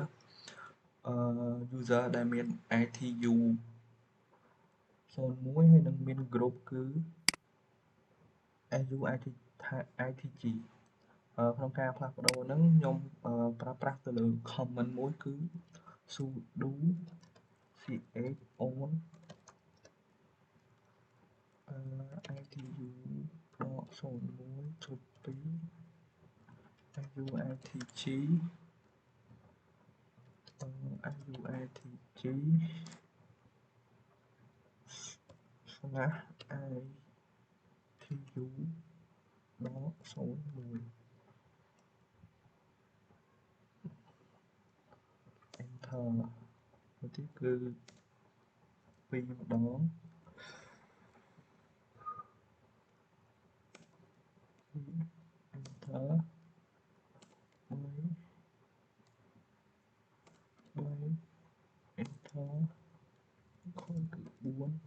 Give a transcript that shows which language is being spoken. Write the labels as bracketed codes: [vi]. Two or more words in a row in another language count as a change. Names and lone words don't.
[km] user ដែលមាន ITU 01ហើយនិងមាន group គឺ AUITG ក្នុងការផ្លាស់ប្ដូរហ្នឹងខ្ញុំប្រើប្រាស់ទៅលើ comment មួយគឺ sudo [en] ch on itu.01.2 AUITG [km] /ITU.01 enter មួយទៀតគឺ2ម្ដង enter 3 enter ខូនគឺ4